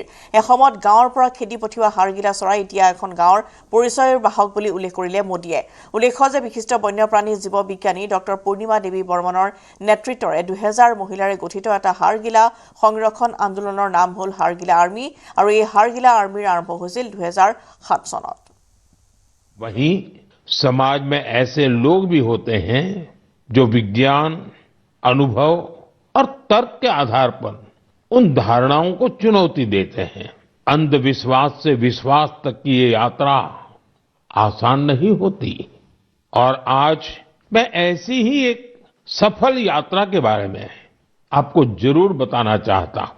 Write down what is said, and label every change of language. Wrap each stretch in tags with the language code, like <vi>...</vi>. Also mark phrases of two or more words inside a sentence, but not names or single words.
<as>এসময়ত গাঁৱৰ পৰা খেদি পঠিওৱা হাড়গিলা চৰাই এতিয়া এখন গাঁৱৰ পৰিচয়ৰ বাহক বুলি উল্লেখ কৰিলে মোদীয়ে। উল্লেখ্য যে বিশিষ্ট বন্যপ্ৰাণী জীৱ বিজ্ঞানী ডক্টৰ পূৰ্ণিমা দেৱী বৰ্মনৰ নেতৃত্বৰে 2000 মহিলাৰে গঠিত এটা হাড়গিলা সংৰক্ষণ আন্দোলনৰ নাম হ'ল হাড়গিলা আৰ্মি আৰু এই হাড়গিলা আৰ্মিৰ আৰম্ভ হৈছিল 2007 চনত।</as> <hi>वहीं समाज में ऐसे लोग भी होते हैं जो विज्ञान, अनुभव और तर्क के आधार पर उन धारणाओं को चुनौती देते हैं। अंधविश्वास से विश्वास तक की ये यात्रा आसान नहीं होती और आज मैं ऐसी ही एक सफल यात्रा के बारे में आपको जरूर बताना चाहता हूं।</hi>